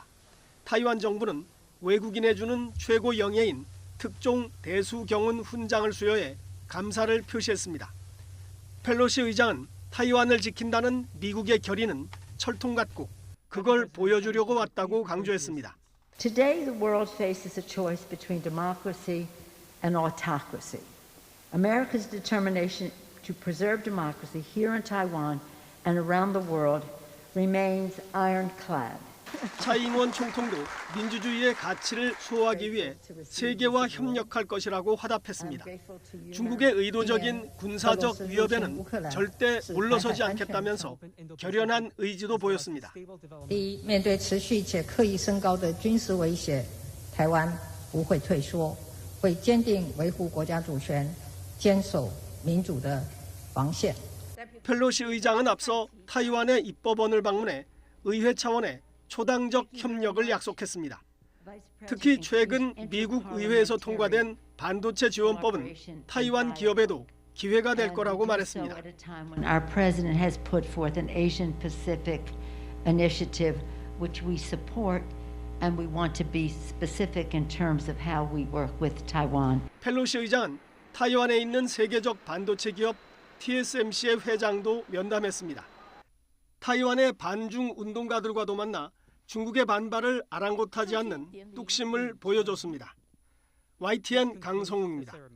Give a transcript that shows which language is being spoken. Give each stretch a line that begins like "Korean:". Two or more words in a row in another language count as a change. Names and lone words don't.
Korean: 타이완 정부는 외국인에 주는 최고 영예인 특종 대수경훈 훈장을 수여해 감사를 표시했습니다. 펠로시 의장은 타이완을 지킨다는 미국의 결의는 철통 같고 그걸 보여주려고 왔다고 강조했습니다.
English: Today the world faces a choice between democracy and autocracy. America's determination to preserve democracy here in Taiwan and around the world remains ironclad.
Korean: 차이 잉원 총통도 민주주의의 가치를 수호하기 위해 세계와 협력할 것이라고 화답했습니다. 중국의 의도적인 군사적 위협에는 절대 물러서지 않겠다면서 결연한 의지도 보였습니다.
Chinese: 面对持续且刻意升高的军事威胁，台湾不会退缩，会坚定维护国家主权，坚守民主的防线。
Korean: 펠로시 의장은 앞서 타이완의 입법원을 방문해 의회 차원의 초당적 협력을 약속했습니다. 특히 최근 미국 의회에서 통과된 반도체 지원법은 타이완 기업에도 기회가 될 거라고 말했습니다.
English: Our president has put forth an Asian-Pacific initiative which we support and we want to be specific in terms of how we work with Taiwan.
Korean: 펠로시 의장은 타이완에 있는 세계적 반도체 기업 TSMC의 회장도 면담했습니다. 타이완의 반중 운동가들과도 만나 중국의 반발을 아랑곳하지 않는 뚝심을 보여줬습니다. YTN 강성웅입니다.